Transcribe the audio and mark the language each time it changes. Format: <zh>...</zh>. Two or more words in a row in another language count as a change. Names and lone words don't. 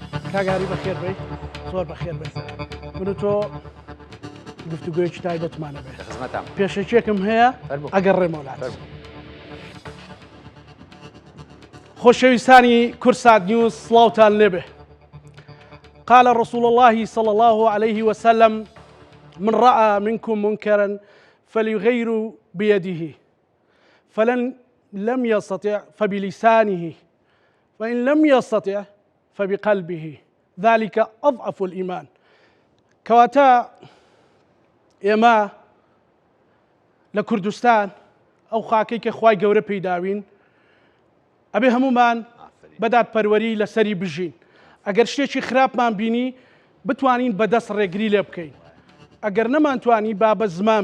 <ckb>کاگاری بەخێر بێ زۆر بەخێر بێ من و تۆ گفتوگویەکی تایبەتمانە بێ پێشەکێکم هەیە ئەگەر ڕێمەولات خۆشەویستانی کورسات نیوز سڵاوتان لێبێ</ckb> <ar>قال رسول الله صلى الله عليه وسلم من رأى منكم منكرا فليغير بيده فلن لم يستطع فبلسانه فإن لم يستطع فبقلبه ذلك أضعف الإيمان</ar> <ckb>كواتا ئێمە لە کوردستان ئەو خاکەی کە خوای گەورە پەیداوین ئەبێ هەمومان بەدادپەروەری لەسەری بژین ئەگەر شتێکی خراپمان بینی بتوانین بەدەست ڕێگری لێ بکەین ئەگەر نەمانتوانی با بە زمان</ckb>